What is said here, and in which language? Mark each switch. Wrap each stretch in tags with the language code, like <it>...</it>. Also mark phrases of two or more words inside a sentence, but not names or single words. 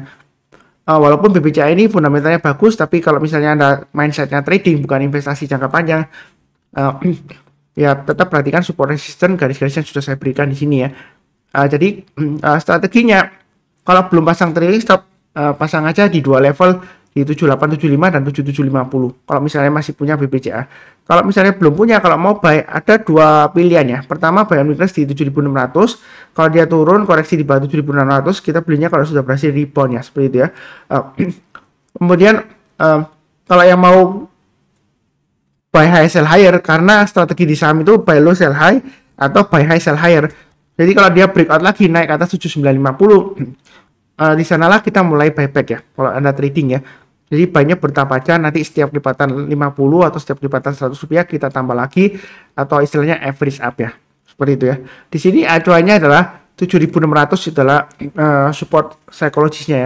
<id>Walaupun BBCA ini fundamentalnya bagus, tapi kalau misalnya Anda mindsetnya trading bukan investasi jangka panjang, ya tetap perhatikan</id> <en>support resistance</en> <id>garis-garis yang sudah saya berikan di sini ya. Jadi strateginya kalau belum pasang</id> <en>trailing stop,</en> <id>pasang aja di dua level di 7875 dan 7750. Kalau misalnya masih punya BBCA. Kalau misalnya belum punya, kalau mau buy ada dua pilihan ya. Pertama</id> <en>buy on weakness</en> <id>di 7600. Kalau dia turun koreksi di bawah 7600, kita belinya kalau sudah berhasil rebound ya, seperti itu ya. Kemudian kalau yang mau</id> <en>buy high sell higher,</en> <id>karena strategi di saham itu</id> <en>buy low sell high</en> <id>atau</id> <en>buy high sell higher.</en> <id>Jadi kalau dia breakout lagi naik ke atas 7950, di sanalah kita mulai buyback ya kalau Anda trading ya. Jadi buy-nya bertahap aja, nanti setiap lipatan 50 atau setiap lipatan Rp100 kita tambah lagi, atau istilahnya</id> <en>average up</en> <id>ya. Seperti itu ya. Di sini acuannya adalah 7600 adalah support psikologisnya ya.</id>